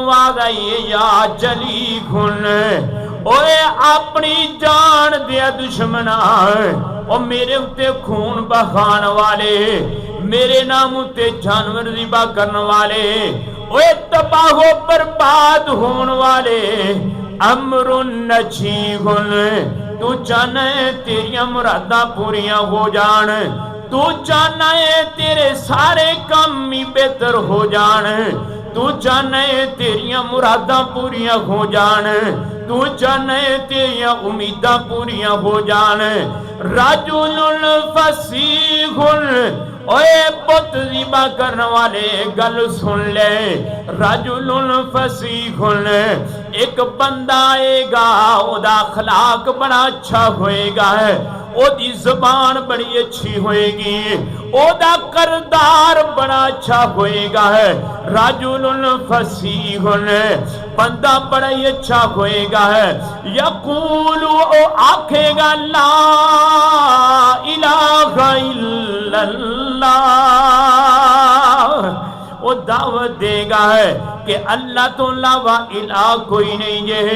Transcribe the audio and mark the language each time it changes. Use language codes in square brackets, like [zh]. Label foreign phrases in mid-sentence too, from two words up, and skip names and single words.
[pa] آواز آئی ہے یا جلی گھن اوے اپنی جان دیا دشمنا او میرے اتے خون بہان والے، میرے نام اتے جانور ذبح کرنے والے، اوے تباہ و برباد ہون والے، [ar] امر نجیح [pa] تو چاہنا ہے تیریاں مراداں پوریاں ہو جان، تو چاہنا ہے تیرے سارے کام ہی بہتر ہو جان، تو چاہنا ہے تیریاں مراداں پوریاں ہو جان، تو چاہنا ہے تیریاں امیداں پوریاں ہو جان۔ [ar] رجل فصیح [pa] اوے بت ذبح کرنے والے گل سن لے، [ar] رجل فصیح [pa] ایک بندہ آئے گا، او دا اخلاق بڑا اچھا ہوئے گا، او دی زبان بڑی اچھی ہوئے گی، او دا کردار بڑا اچھا ہوئے گا، [ar] رجل فصیح [pa] بندہ بڑا ہی اچھا ہوئے گا، یقول او آکھے گا [ar] لا الہ الا اللہ، [pa] وہ دعوت دے گا ہے کہ اللہ تو علاوہ الہ کوئی نہیں ہے۔